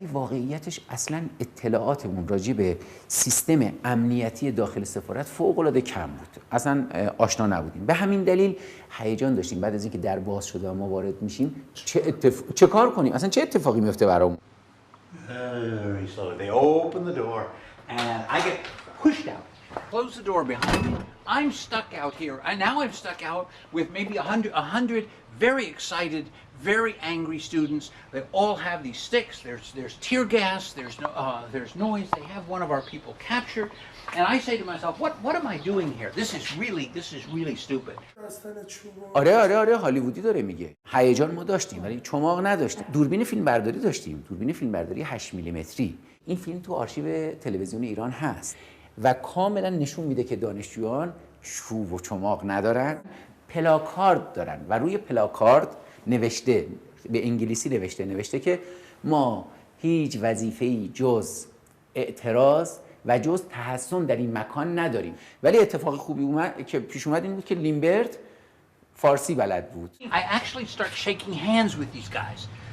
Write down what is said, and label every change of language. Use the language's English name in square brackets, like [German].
[Persian] واقعیتش اصلا اطلاعاتمون راجع به سیستم امنیتی داخل سفارت فوق‌العاده کم بود. اصلا آشنا نبودیم. به همین دلیل هیجان داشتیم بعد از اینکه در باز شده و ما وارد میشیم چه کار کنیم؟ اصلا چه اتفاقی میفته برامون؟ [English] Very slowly. They open the door, and I get pushed out. Close the door behind me. I'm stuck out here. And now I'm stuck out with maybe 100 very excited, very angry students. They all have these sticks. There's tear gas. There's noise. They have one of our people captured. And I say to myself, what am I doing here? This is really stupid. [Persian] آره هالیوودی داره میگه. هیجان ما داشتیم ولی چماق نداشتیم. دوربین فیلمبرداری داشتیم. دوربین فیلمبرداری 8 میلیمتری. این فیلم تو آرشیو تلویزیون ایران هست و کاملا نشون میده که دانشجویان چوب و چماق ندارن، پلاکارد دارن و روی پلاکارد نوشته، به انگلیسی نوشته که ما هیچ وظیفه‌ای جز اعتراض و جز تحصن در این مکان نداریم. ولی اتفاق خوبی که پیش اومد این بود که لیمبرت فارسی بلد بود. [English] I actually start shaking hands with these guys.